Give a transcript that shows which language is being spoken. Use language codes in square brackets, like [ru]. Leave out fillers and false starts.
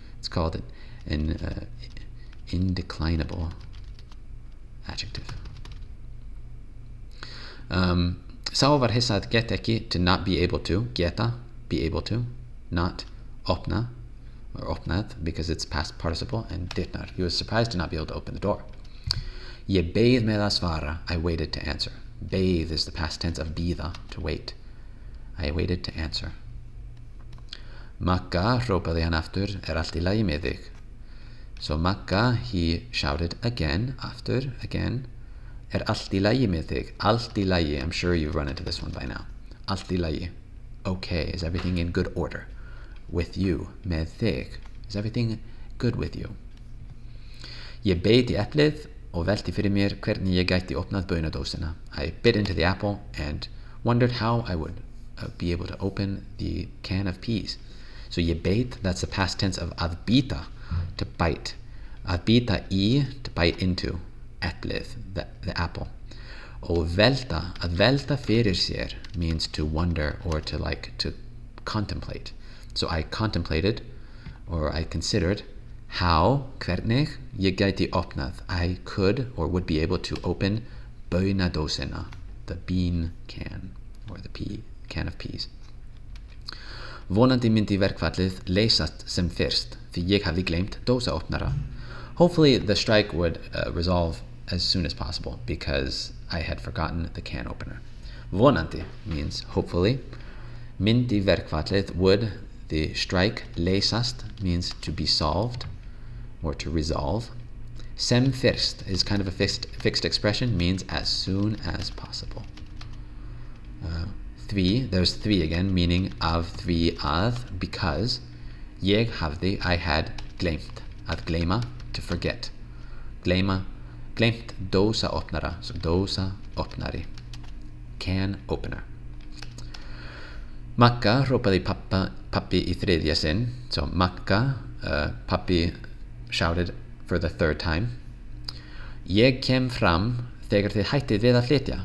[en] It's called an indeclinable adjective. [is] Sá var hissa að geta ekki, [en] to not be able to, geta, be able to, not opna, or opnað, because it's past participle, and dyrnar. He was surprised to not be able to open the door. [is] Ég beið með að svara, [en] I waited to answer. Beið is the past tense of bíða, to wait. I waited to answer. [is] Magga, hrópaði hann aftur, allt í lagi með þig? [en] So Magga, he shouted again, after, again, [is] allt í lagi með þig? Allt í lagi, [en] I'm sure you've run into this one by now. Allt í lagi. Okay, is everything in good order? With you, [is] með þig. [en] Is everything good with you? [is] Ég beit í eplið og velti fyrir mér hvernig ég gæti opnað baunadósina. [en] I bit into the apple and wondered how I would be able to open the can of peas. [is] So ég beit, [en] that's the past tense of [is] að bíta, [en] to bite. [is] Að bita í, [en] to bite into. Eplið, the apple. Og velta, [is] að velta fyrir sér [en] means to wonder or to contemplate. So I contemplated, or I considered, how, hvernig, [is] ég gæti opnað. [en] I could or would be able to open baunadósina, the bean can, or the can of peas. [is] Vonandi myndi verkfallið leysast sem fyrst, því ég hafði gleymt dósaopnara. [en] Hopefully the strike would resolve as soon as possible, because I had forgotten the can opener. Vonandi means hopefully. [is] Myndi verkfallið, [en] would the strike. Leysast means to be solved or to resolve. [is] Sem fyrst [en] is kind of a fixed expression, means as soon as possible. Því, there's því again, meaning of [is] því að, [en] because. [is] Ég hafði, [en] I had gleymt. [is] Að gleyma, [en] to forget. [is] Gleyma, gleymt dósaopnara, so dósaopnari, [en] can opener. [is] Magga hrópaði pappi í þriðja sinn. [en] So Magga, pappi shouted for the third time. [is] Ég kem fram þegar þið hættið við að flytja.